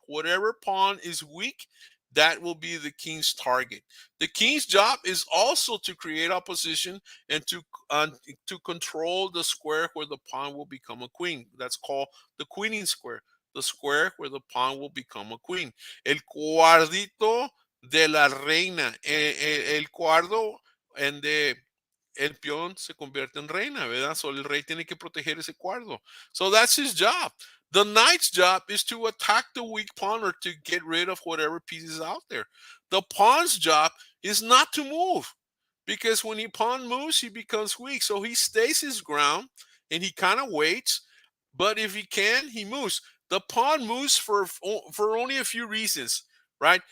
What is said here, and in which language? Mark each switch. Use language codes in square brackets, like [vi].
[en] Whatever pawn is weak, that will be the king's target. The king's job is also to create opposition and to control the square where the pawn will become a queen. That's called the queening square. The square where the pawn will become a queen. [es] El cuadrito de la reina. El cuadro and the el peón se convierte en reina, ¿verdad? So el rey tiene que proteger ese cuadro. [en] So that's his job. The knight's job is to attack the weak pawn or to get rid of whatever piece is out there. The pawn's job is not to move because when he pawn moves, he becomes weak. So he stays his ground and he kind of waits. But if he can, he moves. The pawn moves for only a few reasons, right?